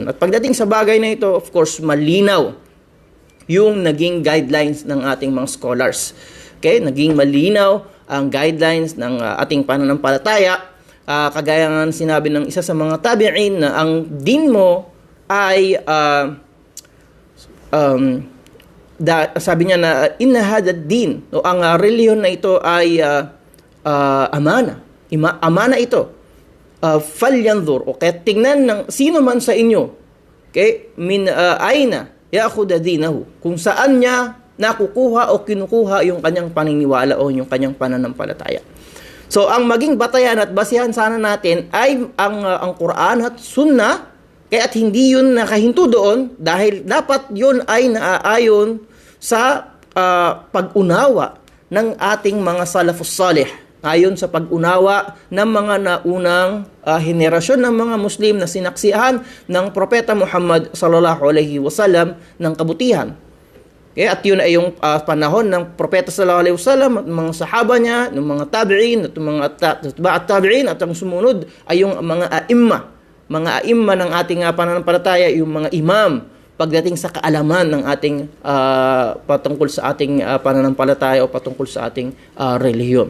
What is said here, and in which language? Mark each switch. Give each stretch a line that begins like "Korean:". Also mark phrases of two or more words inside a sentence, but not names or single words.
Filipino: At pagdating sa bagay na ito,
English: of course,
Filipino: malinaw yung naging guidelines ng ating mga scholars. Okay? Naging malinaw ang guidelines ng ating pananampalataya. Kagaya nga sinabi ng isa sa mga tabi'in na ang din mo ay sabi niya na
Arabic: إن هذا دين,
Filipino: o ang reliyon na ito ay amana. Amana ito. Falyanzur, o kaya tingnan ng sino man sa inyo,
Arabic: okay, من أين يأخذ دينه,
Filipino: kung saan niya nakukuha o kinukuha yung kanyang paniniwala o yung kanyang pananampalataya. So ang maging batayan at basihan sana natin ay ang Quran at Sunnah, kaya at hindi yun nakahinto doon dahil dapat yun ay naaayon sa pag-unawa ng ating mga
Arabic: السلف الصالح,
Filipino: ayon sa pag-unawa ng mga naunang henerasyon ng mga Muslim na sinaksihan ng Propeta Muhammad
Arabic: صلى الله عليه وسلم
Filipino: ng kabutihan. Okay? At yun ay yung panahon ng Propeta
Arabic: صلى الله عليه وسلم
Filipino: at mga sahaba niya, ng mga tabi'in at mga at tabi'in at ang sumunod ay yung mga aimma ng ating pananampalataya, yung mga imam pagdating sa kaalaman ng ating patungkol sa ating pananampalataya o patungkol sa ating relihiyon.